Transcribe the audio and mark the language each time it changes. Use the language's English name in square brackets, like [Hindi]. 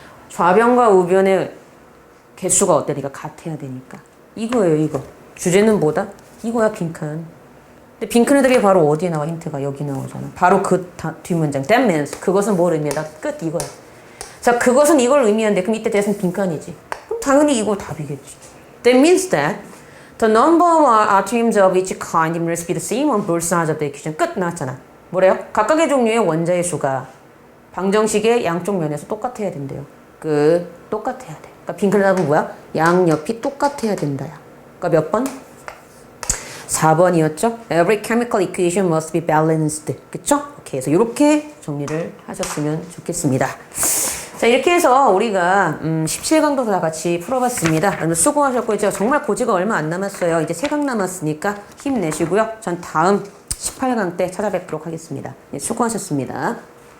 [Korean] 좌변과 우변의 개수가 어때니까 같아야 되니까. 이거예요 이거. 주제는 뭐다? 이거야 빈칸. 근데 빈칸의 답이 바로 어디에 나와? 힌트가 여기 나오잖아. 바로 그 뒷문장. [English] That means [Korean] 그것은 뭘 의미하다? 끝 이거야. 자, 그것은 이걸 의미하는데 그럼 이때 대해서는 빈칸이지. 그럼 당연히 이거 답이겠지. [English] That means that the number of atoms of each kind must be the same on both sides of the equation. [Korean] 끝 나왔잖아. 뭐래요? 각각의 종류의 원자의 수가 방정식의 양쪽 면에서 똑같아야 된대요. 똑같아야 돼. 그러니까 빈칸의 답은 뭐야? 양옆이 똑같아야 된다야. 그러니까 몇 번? 4번이었죠? [English] Every chemical equation must be balanced. [Korean] 그쵸? 오케이. 그래서 이렇게 정리를 하셨으면 좋겠습니다. 자, 이렇게 해서 우리가 17강도 다 같이 풀어봤습니다. 여러분 수고하셨고 이제 정말 고지가 얼마 안 남았어요. 이제 3강 남았으니까 힘내시고요. 전 다음 18강 때 찾아뵙도록 하겠습니다. 네, 수고하셨습니다.